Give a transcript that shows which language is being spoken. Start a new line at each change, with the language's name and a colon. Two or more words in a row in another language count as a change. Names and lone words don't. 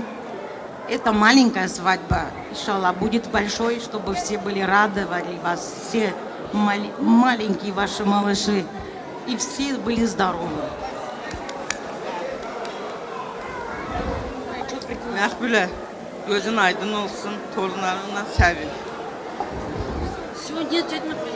Russian: Это маленькая свадьба, иншаллах, будет большой, чтобы все были радовали вас, все маленькие ваши малыши. И все были здоровы. Махбуля,
Azerbaijani: gözün aydın olsun, torunlarına sevin.
Russian: Сегодня тетя